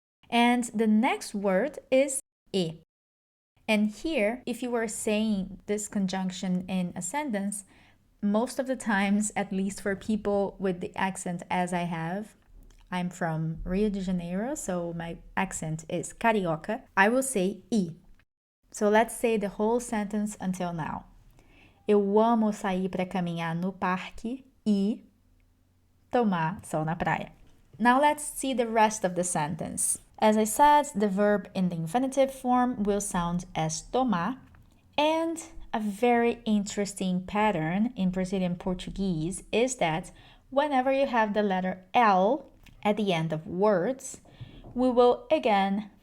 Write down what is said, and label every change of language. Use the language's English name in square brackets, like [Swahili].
[English] And the next word is E. And here, if you are saying this conjunction in a sentence, most of the times, at least for people with the accent as I have, I'm from Rio de Janeiro, so my accent is carioca, I will say I. So let's say the whole sentence until now. [Portuguese] Eu amo sair para caminhar no parque e tomar sol na praia. [English] Now let's see the rest of the sentence. As I said, the verb in the infinitive form will sound as tomar, and a very interesting pattern in Brazilian Portuguese is that whenever you have the letter L at the end of words, we will again